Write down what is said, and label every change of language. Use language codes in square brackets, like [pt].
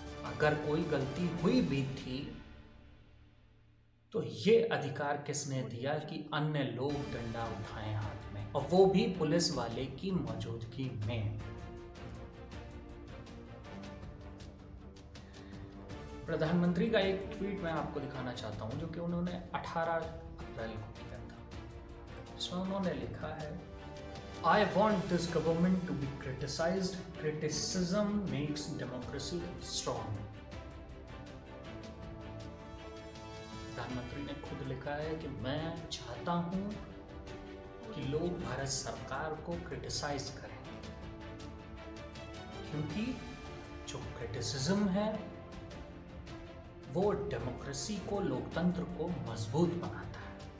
[hi] अगर कोई गलती हुई भी थी तो ये अधिकार किसने दिया कि अन्य लोग डंडा उठाएं हाथ में, और वो भी पुलिस वाले की मौजूदगी में। प्रधानमंत्री का एक ट्वीट मैं आपको दिखाना चाहता हूं, जो कि उन्होंने 18 अप्रैल को किया था। इसमें उन्होंने लिखा है, [en] I want this government to be criticized. Criticism makes democracy strong. [hi] प्रधानमंत्री ने खुद लिखा है कि मैं चाहता हूं कि लोग भारत सरकार को क्रिटिसाइज करें, क्योंकि जो क्रिटिसिज्म है वो डेमोक्रेसी को, लोकतंत्र को मजबूत बनाता है।